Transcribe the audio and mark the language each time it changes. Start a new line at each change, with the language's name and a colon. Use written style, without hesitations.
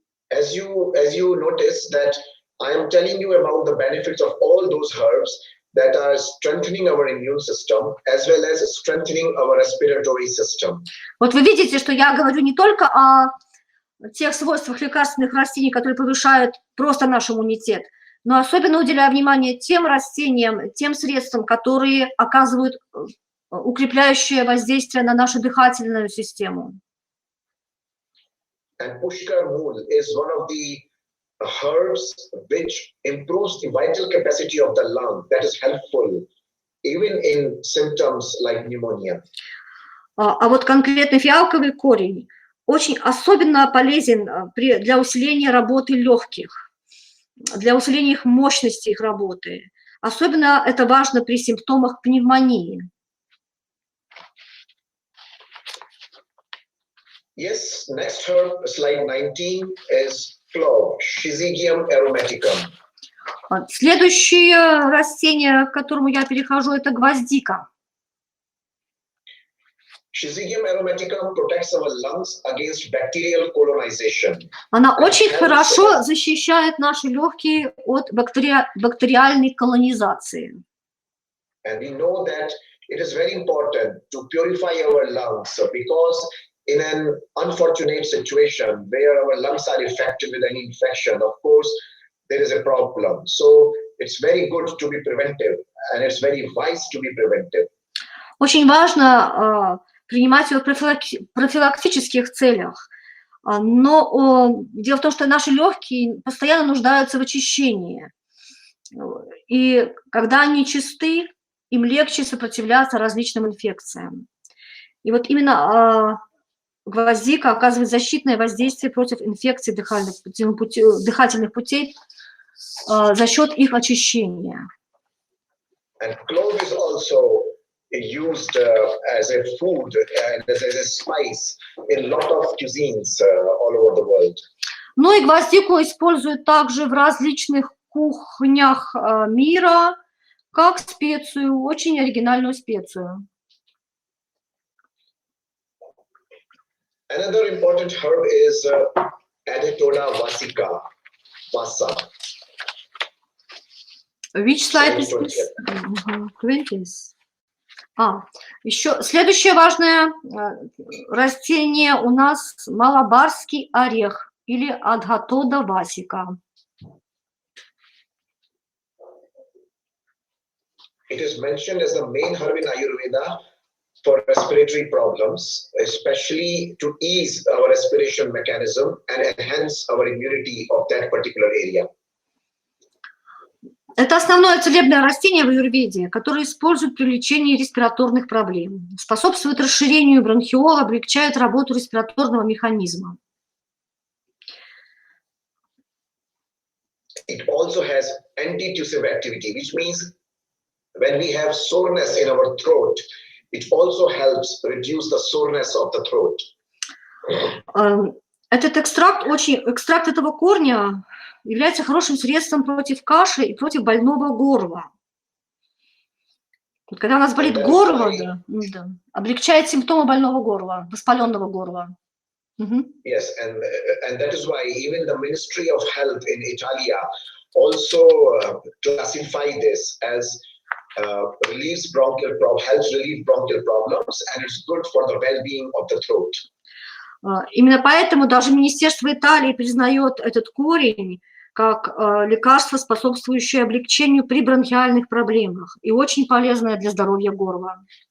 English: As you notice that I am telling you about the benefits of all those herbs that are strengthening our immune system as well as strengthening our respiratory system.
Russian: Вот вы видите, что я говорю не только о тех свойствах лекарственных растений, которые повышают просто наш иммунитет, но особенно уделяю внимание тем растениям, тем средствам, которые оказывают укрепляющее воздействие на нашу дыхательную систему.
English: And pushkar mool is one of the herbs which improves the vital capacity of the lung. That is helpful even in symptoms like pneumonia.
Russian: А вот конкретно фиалковый корень очень особенно полезен для усиления работы легких, для усиления их мощности, их работы. Особенно это важно при симптомах пневмонии.
English: Yes, next herb, slide 19, is clove, Syzygium aromaticum.
Russian: Следующее растение, к которому я перехожу, это гвоздика.
English: Syzygium aromaticum protects our lungs against bacterial colonization.
Russian: Она очень хорошо защищает наши легкие от бактериальной колонизации.
English: And we know that it is very important to purify our lungs because in an unfortunate situation where our lungs are affected with an infection, of course, there is a problem. So it's very good to be preventive, and it's very wise to be preventive.
Russian: Очень важно принимать ее в профилактических целях. Но дело в том, что наши легкие постоянно нуждаются в очищении. И когда они чисты, им легче сопротивляться различным инфекциям. И вот именно гвоздика оказывает защитное воздействие против инфекций дыхательных путей за счет их очищения.
English: And clove is also used as a food and as a spice in a lot of cuisines all over the world.
Russian: Ну и гвоздику используют также в различных кухнях мира как специю, очень оригинальную специю.
English: Another important herb is Adetoda vasica, vasa. Which slide is this? 20.
Russian: Еще следующее важное растение у нас малабарский орех или Адгатода васика.
English: It is mentioned as the main herb in Ayurveda for respiratory problems, especially to ease our respiration mechanism and enhance our immunity of that particular area.
Russian: Это основное целебное растение в аюрведе, которое используют при лечении респираторных проблем, способствует расширению бронхиола, облегчает работу респираторного механизма.
English: It also has antitussive activity, which means when we have soreness in our throat, it also helps reduce the soreness of the throat.
Russian: Этот экстракт этого корня является хорошим средством против кашля и против больного горла. Вот когда у нас болит горло, облегчает симптомы больного горла, воспаленного горла.
English: Yes, and that is why even the Ministry of Health in Italia also classify this as helps relieve bronchial problems, and it's good for the well-being of the throat.
Russian: Именно поэтому даже Министерство Италии признает этот корень как лекарство, способствующее облегчению при бронхиальных проблемах и очень полезное для здоровья горла.